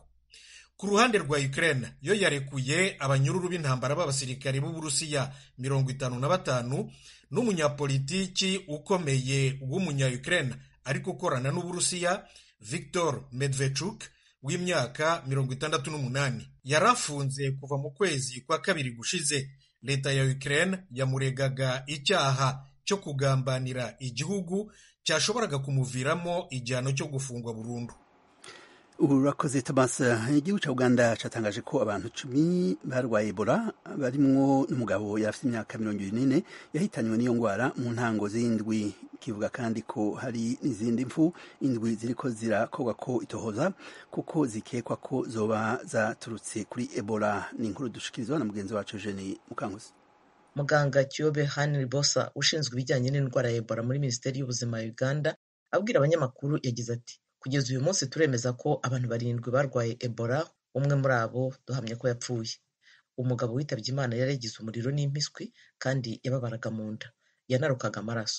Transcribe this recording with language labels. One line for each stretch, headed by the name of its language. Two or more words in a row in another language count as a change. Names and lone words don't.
Kinyarwanda: Ku ruhande rwa Ukraine yo yarekuye abanyururu b'intambara b'abasirikare b'Uburusiya 55 n'umunyapolitiki ukomeye w'umunya-Ukraine ariko ukorana n'Uburusiya Viktor Medvedchuk w'imyaka 68. Yarafunze kuva mu kwezi kwa kabiri gushize. Leta ya Ukraine yamuregaga icyaha cyo kugambanira igihugu cyashoboraga kumuviramo igihano cyo gufungwa burundu.
Rundi: Urakoze Thomas. Igihugu ca Uganda catangaje ko abantu 10 barwaye Ebola barimwo n'umugabo yafite imyaka 24 yahitanywe n'iyo ngwara mu ntango z'indwi. Kivuga kandi ko hari n'izindi mfu indwi ziriko zirakorwa ko itohoza kuko zikekwa ko zoba zaturutse kuri Ebola. Ni inkuru dushikirizwa na mugenzi wacu Eugenie Mukankusi.
Kinyarwanda: Muganga Kyobe Henry Bosa ushinzwe ibijyanye n'indwara ya Ebola muri Minisiteri y'Ubuzima ya Uganda abwira abanyamakuru yagize ati: kugeza uyu munsi turemeza ko abantu 7 barwaye Ebola, umwe muri abo duhamye ko yapfuye. Umugabo witabye Imana yari yagize umuriro n'impiswi kandi yababaraga mu nda, yanarukaga amaraso.